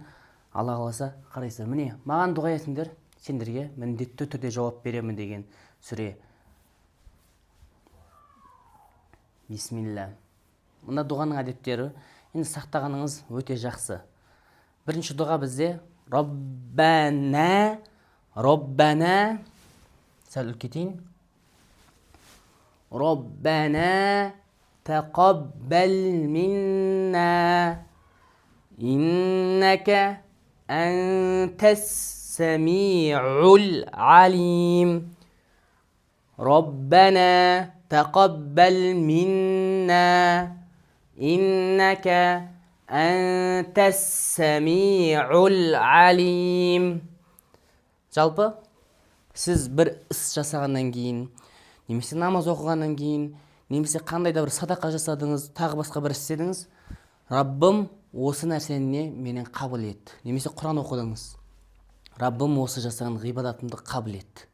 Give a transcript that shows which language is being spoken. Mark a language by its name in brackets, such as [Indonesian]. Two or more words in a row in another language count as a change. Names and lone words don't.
[Kazakh] Алла қаласа қарайсыздар. Міне, маған дұға етіңдер, сендерге міндетті түрде жауап беремін деген сүре. Бисмилла. Мына дұғаның әдеттері енді сақтағаныңыз өте жақсы. Бірінші дұға бізде Роббана сәл үлкетейін. [Arabic] ربنا تقبل منا إنك أنت السميع العليم. ربنا تقبل منا إنك أنت السميع العليم. [Kazakh] Жалпы сіз бір іс жасағаннан кейін, немесе намаз оқығаннан кейін, немесе қандай да бір садақа жасадыңыз, тағы басқа бір істедіңіз, Раббым осы нәрсені менен қабыл ет. Немесе Құран оқыдыңыз, Раббым осы жасаған ғибадатымды қабыл ет.